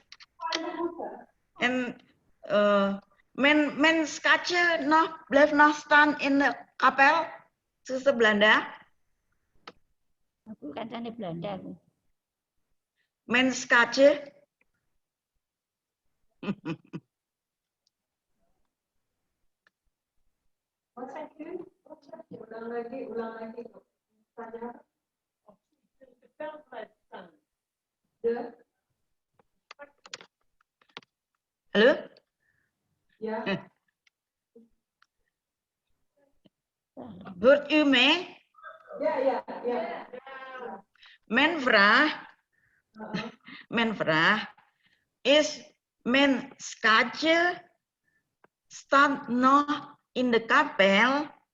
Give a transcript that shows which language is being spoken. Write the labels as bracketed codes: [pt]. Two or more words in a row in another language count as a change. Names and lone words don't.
[nl] En mijn schatje blijft nog staan in de kapel. Zuster Belanda. [id] Aku katanya Belanda. [nl] Mijn schatje. Wat zeg u? [id] Ulang lagi. Tanya. [nl] De Hallo? Ja. Hoort u mij? Ja. Mijn vraag is, mijn schatje staat nog in de kapel?